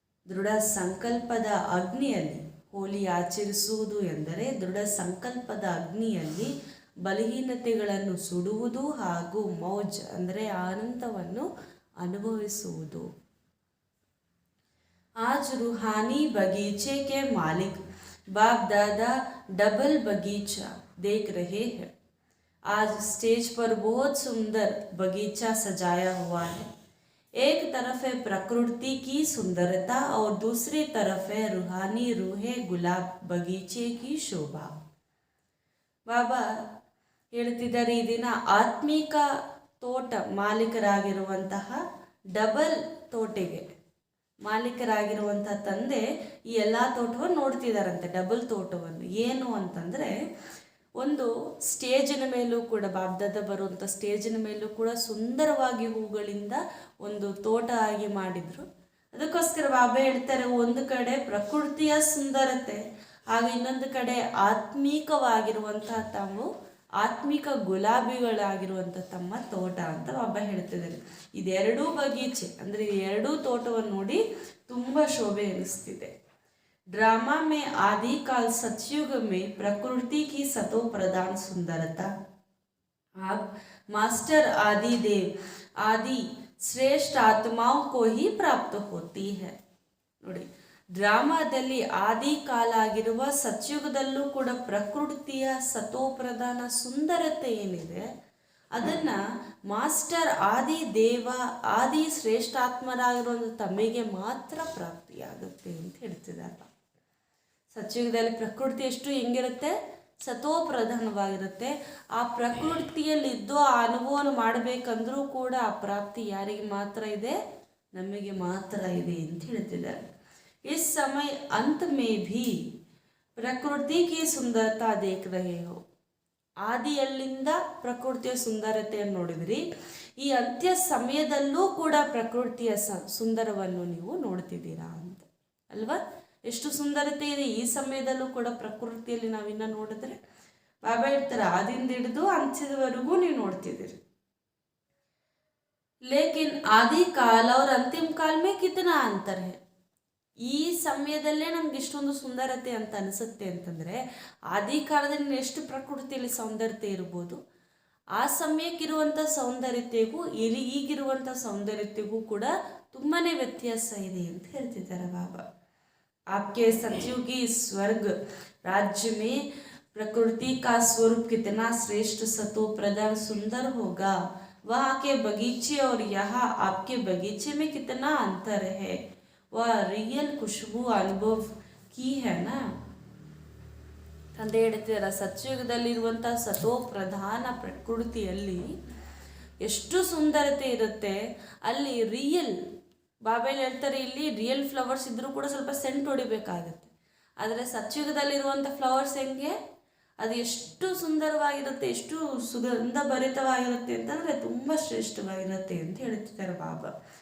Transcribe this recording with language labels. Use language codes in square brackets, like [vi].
[kn] ದೃಢ ಸಂಕಲ್ಪದ ಅಗ್ನಿಯಲ್ಲಿ ಹೋಲಿ ಆಚರಿಸುವುದು ಎಂದರೆ ದೃಢ ಸಂಕಲ್ಪದ ಅಗ್ನಿಯಲ್ಲಿ ಬಲಹೀನತೆಗಳನ್ನು ಸುಡುವುದು ಹಾಗೂ ಮೌಜ್ ಅಂದರೆ ಆನಂದವನ್ನು ಅನುಭವಿಸುವುದು. [hi] आज रूहानी बगीचे के मालिक बाप दादा डबल बगीचा देख रहे हैं। आज स्टेज पर बहुत सुंदर बगीचा सजाया हुआ है। एक तरफ है प्रकृति की सुंदरता और दूसरी तरफ है रूहानी रूहे गुलाब बगीचे की शोभा। [kn] बाबा ಹೇಳ್ತಿದ್ದಾರೆ, ಈ ದಿನ ಆತ್ಮಿಕ ತೋಟ ಮಾಲೀಕರಾಗಿರುವಂತಹ ಡಬಲ್ ತೋಟೆಗೆ ಮಾಲೀಕರಾಗಿರುವಂತಹ ತಂದೆ ಈ ಎಲ್ಲ ತೋಟವನ್ನು ನೋಡ್ತಿದ್ದಾರಂತೆ, ಡಬಲ್ ತೋಟವನ್ನು. ಏನು ಅಂತಂದರೆ, ಒಂದು ಸ್ಟೇಜಿನ ಮೇಲೂ ಕೂಡ ಬಾಬ್ದಾದ ಬರುವಂಥ ಸ್ಟೇಜಿನ ಮೇಲೂ ಕೂಡ ಸುಂದರವಾಗಿ ಹೂಗಳಿಂದ ಒಂದು ತೋಟ ಆಗಿ ಮಾಡಿದರು. ಅದಕ್ಕೋಸ್ಕರ ಬಾಬಾ ಹೇಳ್ತಾರೆ, ಒಂದು ಕಡೆ ಪ್ರಕೃತಿಯ ಸುಂದರತೆ ಹಾಗೂ ಇನ್ನೊಂದು ಕಡೆ ಆತ್ಮೀಕವಾಗಿರುವಂತಹ ತಾವು ಆತ್ಮಿಕ ಗುಲಾಬಿಗಳಾಗಿರುವಂಥ ತಮ್ಮ ತೋಟ ಅಂತ ಬಾಬಾ ಹೇಳ್ತಿದ್ದಾರೆ. ಇದೆರಡೂ ಬಗೀಚೆ ಅಂದರೆ ಎರಡೂ ತೋಟವನ್ನು ನೋಡಿ ತುಂಬ ಶೋಭೆ ಅನಿಸ್ತಿದೆ. [hi] ड्रामा में आदिकाल सतयुग में प्रकृति की सतो प्रधान सुंदरता आप मास्टर आदि देव आदि श्रेष्ठ आत्माओं को ही प्राप्त होती है. [kn] ನೋಡಿ, ಡ್ರಾಮಾದಲ್ಲಿ ಆದಿ ಕಾಲ ಆಗಿರುವ ಸತ್ಯುಗದಲ್ಲೂ ಕೂಡ ಪ್ರಕೃತಿಯ ಸತೋ ಪ್ರಧಾನ ಸುಂದರತೆ ಏನಿದೆ ಅದನ್ನು ಮಾಸ್ಟರ್ ಆದಿ ದೇವ ಆದಿ ಶ್ರೇಷ್ಠಾತ್ಮರಾಗಿರುವಂಥ ತಮ್ಮಿಗೆ ಮಾತ್ರ ಪ್ರಾಪ್ತಿಯಾಗುತ್ತೆ ಅಂತ ಹೇಳ್ತಿದ್ದಾರೆ. ಸತ್ಯುಗದಲ್ಲಿ ಪ್ರಕೃತಿ ಎಷ್ಟು ಹೆಂಗಿರುತ್ತೆ, ಸತೋ ಪ್ರಧಾನವಾಗಿರುತ್ತೆ. ಆ ಪ್ರಕೃತಿಯಲ್ಲಿದ್ದು ಆ ಅನುಭವವನ್ನು ಮಾಡಬೇಕಂದ್ರೂ ಕೂಡ ಆ ಪ್ರಾಪ್ತಿ ಯಾರಿಗೆ ಮಾತ್ರ ಇದೆ, ನಮಗೆ ಮಾತ್ರ ಇದೆ ಅಂತ ಹೇಳ್ತಿದ್ದಾರೆ. [hi] इस समय अंत में भी प्रकृति की सुंदरता देख रहे हो. [kn] ಆದಿಯಲ್ಲಿಂದ ಪ್ರಕೃತಿಯ ಸುಂದರತೆಯನ್ನು ನೋಡಿದ್ರಿ, ಈ ಅಂತ್ಯ ಸಮಯದಲ್ಲೂ ಕೂಡ ಪ್ರಕೃತಿಯ ಸುಂದರವನ್ನು ನೀವು ನೋಡ್ತಿದ್ದೀರಾ ಅಂತ ಅಲ್ವಾ. ಎಷ್ಟು ಸುಂದರತೆ ಇದೆ ಈ ಸಮಯದಲ್ಲೂ ಕೂಡ ಪ್ರಕೃತಿಯಲ್ಲಿ ನಾವಿನ್ನ ನೋಡಿದ್ರೆ. ಬಾಬಾ ಹೇಳ್ತಾರೆ, ಆದಿಂದ ಹಿಡಿದು ಅಂತ್ಯದವರೆಗೂ ನೀವು ನೋಡ್ತಿದ್ದೀರಿ. [hi] ಲೇಕಿನ್ ಆದಿ ಕಾಲ और अंतिम काल में कितना अंतर है. [kn] ಈ ಸಮಯದಲ್ಲೇ ನಮ್ಗೆ ಇಷ್ಟೊಂದು ಸುಂದರತೆ ಅಂತ ಅನಿಸುತ್ತೆ ಅಂತಂದರೆ, ಆದಿ ಕಾಲದಲ್ಲಿ ಎಷ್ಟು ಪ್ರಕೃತಿಯಲ್ಲಿ ಸೌಂದರ್ಯತೆ ಇರ್ಬೋದು, ಆ ಸಮಯಕ್ಕಿರುವಂಥ ಸೌಂದರ್ಯತೆಗೂ ಈಗಿರುವಂಥ ಸೌಂದರ್ಯತೆಗೂ ಕೂಡ ತುಂಬಾ ವ್ಯತ್ಯಾಸ ಇದೆ ಅಂತ ಹೇಳ್ತಿದ್ದಾರೆ ಬಾಬಾ. [hi] आपके सतयुगी स्वर्ग राज्य में प्रकृति का स्वरूप कितना श्रेष्ठ सतो प्रधान सुंदर होगा. वहाँ के बगीचे और यहाँ आपके बगीचे में कितना अंतर है. वह रियल खुशबू अनुभव की है ना. [kn] ತಂದೆ ಹೇಳ್ತಿದ್ದಾರೆ, ಸತ್ಯುಗದಲ್ಲಿರುವಂಥ ಸತೋ ಪ್ರಧಾನ ಪ್ರಕೃತಿಯಲ್ಲಿ ಎಷ್ಟು ಸುಂದರತೆ ಇರುತ್ತೆ, ಅಲ್ಲಿ ರಿಯಲ್ ಬಾಬೆಯಲ್ಲಿ ಹೇಳ್ತಾರೆ, ಇಲ್ಲಿ ರಿಯಲ್ ಫ್ಲವರ್ಸ್ ಇದ್ದರೂ ಕೂಡ ಸ್ವಲ್ಪ ಸೆಂಟ್ ಹೊಡಿಬೇಕಾಗತ್ತೆ. ಆದರೆ ಸತ್ಯುಗದಲ್ಲಿರುವಂಥ ಫ್ಲವರ್ಸ್ ಹೆಂಗೆ, ಅದು ಎಷ್ಟು ಸುಂದರವಾಗಿರುತ್ತೆ, ಎಷ್ಟು ಸುಗಂಧ ಭರಿತವಾಗಿರುತ್ತೆ ಅಂತಂದರೆ ತುಂಬ ಶ್ರೇಷ್ಠವಾಗಿರುತ್ತೆ ಅಂತ ಹೇಳ್ತಿದ್ದಾರೆ ಬಾಬಾ.